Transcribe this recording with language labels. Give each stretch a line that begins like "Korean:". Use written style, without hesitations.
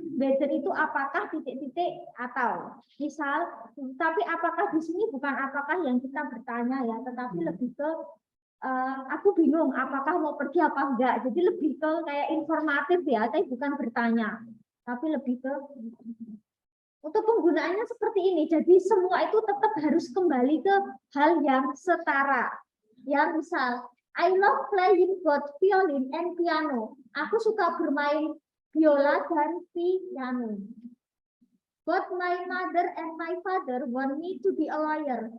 Indonesian: Whether itu apakah titik-titik atau. Misal, tapi apakah di sini bukan apakah yang kita bertanya ya, tetapi lebih ke aku bingung apakah mau pergi apa enggak. Jadi lebih ke kayak informatif ya, tapi bukan bertanya. Tapi lebih ke untuk penggunaannya seperti ini, jadi semua itu tetap harus kembali ke hal yang setara. Ya, misal,
English: I love playing both violin and piano.
Indonesian: Aku suka bermain biola dan piano.
English: Both my mother and my father want me to be a lawyer.